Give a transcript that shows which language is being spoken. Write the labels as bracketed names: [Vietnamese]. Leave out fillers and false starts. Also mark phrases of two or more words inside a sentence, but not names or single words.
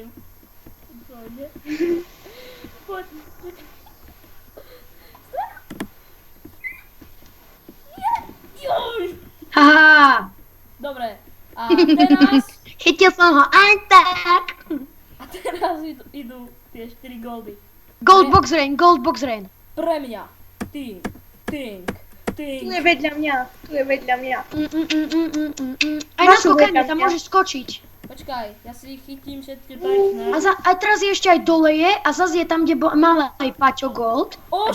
[Slovak] Pôjde. Poď. Juj. Haha, Dobre. A teraz... chytil som ho aj tak. A teraz idú tie 4 goldy. [English] Gold box rain. [Slovak] Pre mňa. Tink. Tu je vedľa mňa. Aj na Prosím, skokanie, vedľa tam mňa. môžeš skočiť. Počkaj, ja si ich chytím všetky pekné. A teraz je ešte aj dole je a zase je tam, kde mal aj Paťo gold. O,